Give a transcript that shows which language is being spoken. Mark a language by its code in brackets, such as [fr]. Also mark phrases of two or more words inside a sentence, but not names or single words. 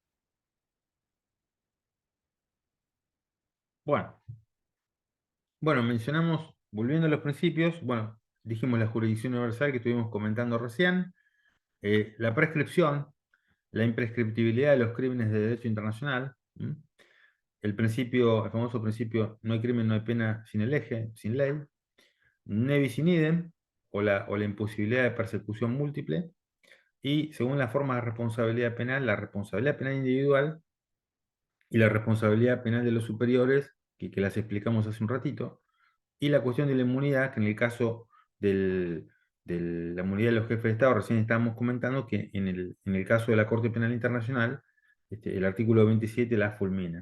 [es] Bueno, bueno, mencionamos, volviendo a los principios, bueno, dijimos la jurisdicción universal que estuvimos comentando recién, la prescripción, la imprescriptibilidad de los crímenes de derecho internacional, el principio, el famoso principio no hay crimen, no hay pena sin el eje, sin ley, [la] ne bis in idem, [es] o la imposibilidad de persecución múltiple, y según la forma de responsabilidad penal, la responsabilidad penal individual y la responsabilidad penal de los superiores, que las explicamos hace un ratito, y la cuestión de la inmunidad, que en el caso de la inmunidad de los jefes de Estado, recién estábamos comentando que en el caso de la Corte Penal Internacional, el artículo 27 la fulmina.